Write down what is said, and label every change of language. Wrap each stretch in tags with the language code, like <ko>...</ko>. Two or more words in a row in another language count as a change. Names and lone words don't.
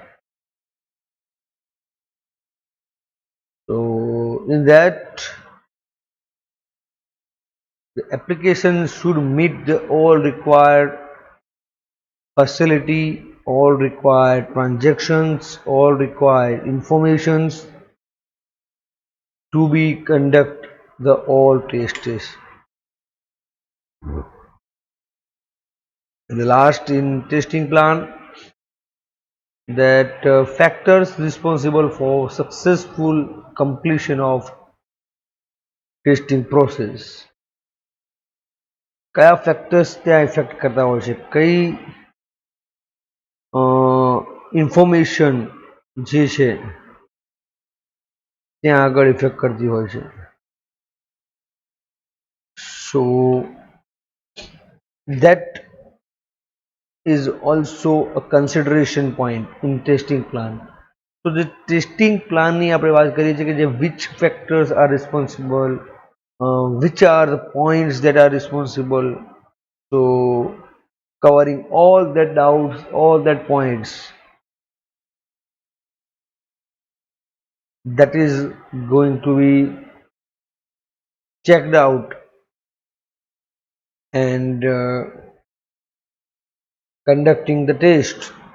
<en>So in that, the application should meet the all required facility, all required transactions, all required informations to be conduct the all tests. And the last in testing plan, that factors responsible for successful completion of testing process.</en> <gu>કયા ફેક્ટર્સ ત્યાં ઇફેક્ટ કરતા હોય છે, કઈ ઇન્ફોર્મેશન જે છે ત્યાં આગળ ઇફેક્ટ કરતી હોય છે.</gu> <en>So that is also a consideration point in testing plan. So the testing plan</en> <gu>ની આપણે વાત કરીએ છીએ કે જે</gu> <en>which factors are responsible, which are the points that are responsible, so covering all that doubts, all that points. that is going to be checked out and conducting the test.</en>